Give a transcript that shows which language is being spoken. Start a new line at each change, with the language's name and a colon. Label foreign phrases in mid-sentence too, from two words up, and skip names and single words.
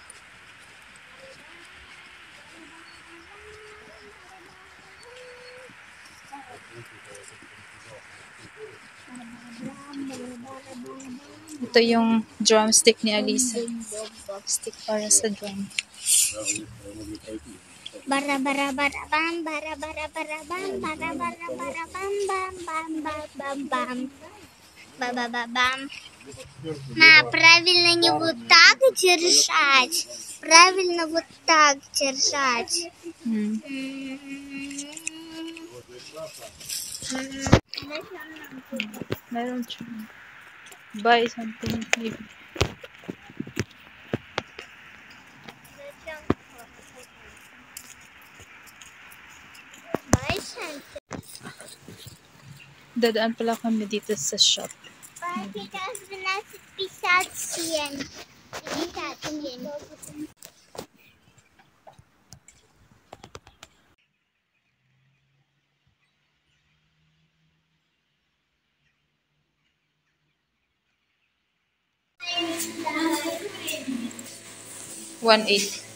Filipino: Ito yung drumstick ni Alisa. Stick para sa drum. bara bara bara bam bara bara bara bam bara bara bara bam bam bam bam bam bam ба ба ба бам.
Russian: Правильно не вот так держать. Правильно вот так держать.
Filipino: Meron siya.
English: Buy something maybe.
Filipino: Dadaan pala kami dito sa shop.
Russian: Сейчас 12:57. 57. $1.8.